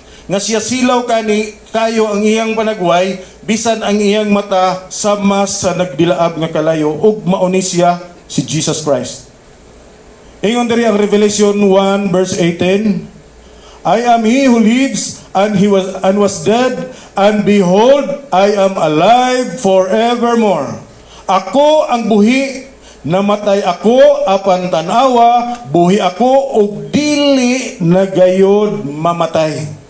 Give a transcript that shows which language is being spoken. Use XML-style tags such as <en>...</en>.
<ceb>Nga siya silaw kani kayo ang iyang panagway bisan ang iyang mata sama sa nagdilaab nga kalayo ug mao ni siya si Jesus Christ. Ingon diri ang</ceb> <en>Revelation 1 verse 18, I am he who lives and was dead, and behold, I am alive forevermore.</en> <ceb>Ako ang buhi, namatay ako apan tan-awa, buhi ako ug dili na gayud mamatay.</ceb>